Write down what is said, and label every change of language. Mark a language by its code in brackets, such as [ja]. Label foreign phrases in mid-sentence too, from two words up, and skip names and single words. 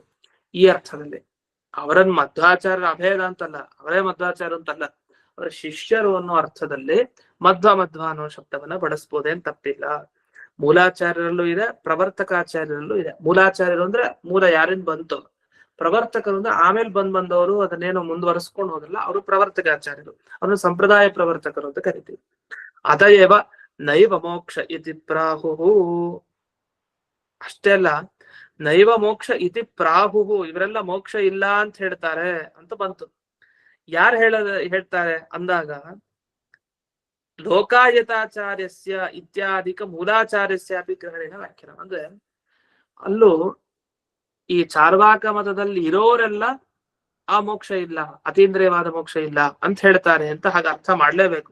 [kn] ಈ ಅರ್ಥದಲ್ಲಿ ಅವರನ್ನ ಮಧ್ವಾಚಾರ್ಯರ ಅಭೇದ ಅಂತಲ್ಲ, ಅವರೇ ಮಧ್ವಾಚಾರ್ಯ ಅಂತಲ್ಲ, ಅವರ ಶಿಷ್ಯರು ಅನ್ನೋ ಅರ್ಥದಲ್ಲಿ ಮಧ್ವ ಅನ್ನೋ ಶಬ್ದವನ್ನ ಬಳಸ್ಬೋದೇನ್ ತಪ್ಪಿಲ್ಲ. ಮೂಲಾಚಾರ್ಯರಲ್ಲೂ ಇದೆ, ಪ್ರವರ್ತಕಾಚಾರ್ಯರಲ್ಲೂ ಇದೆ. ಮೂಲಾಚಾರ್ಯರು ಅಂದ್ರೆ ಮೂಲ ಯಾರಿಂದ ಬಂತು, ಪ್ರವರ್ತಕರು ಅಂದ್ರೆ ಆಮೇಲೆ ಬಂದವರು ಅದನ್ನೇನೋ ಮುಂದುವರೆಸ್ಕೊಂಡು ಹೋಗಲ್ಲ, ಅವರು ಪ್ರವರ್ತಕಾಚಾರ್ಯರು, ಅವ್ರನ್ನ ಸಂಪ್ರದಾಯ ಪ್ರವರ್ತಕರು ಅಂತ ಕರಿತೀವಿ. [sa] ಅತಯೇವ ನೈವ ಮೋಕ್ಷ ಇತಿ ಪ್ರಾಹುಹು. [kn] ಅಷ್ಟೇ ಅಲ್ಲ, [sa] ನೈವ ಮೋಕ್ಷ ಇತಿ ಪ್ರಾಹುಹು, [kn] ಇವರೆಲ್ಲ ಮೋಕ್ಷ ಇಲ್ಲ ಅಂತ ಹೇಳ್ತಾರೆ ಅಂತ ಬಂತು. ಯಾರು ಹೇಳ್ತಾರೆ ಅಂದಾಗ [sa] ಲೋಕಾಯತಾಚಾರ್ಯಸ್ಯ ಇತ್ಯಾದಿಕ ಮೂಲಾಚಾರ್ಯಸ್ಯ ಅಪಿ ಗ್ರಹಣೇನ ವ್ಯಾಖ್ಯಾನ. [kn] ಅಂದ್ರೆ ಅಲ್ಲೂ ಈ ಚಾರ್ವಾಕ ಮತದಲ್ಲಿ ಇರೋರೆಲ್ಲ ಆ ಮೋಕ್ಷ ಇಲ್ಲ, ಅತೀಂದ್ರಿಯವಾದ ಮೋಕ್ಷ ಇಲ್ಲ ಅಂತ ಹೇಳ್ತಾರೆ ಅಂತ ಹಾಗೆ ಅರ್ಥ ಮಾಡ್ಲೇಬೇಕು.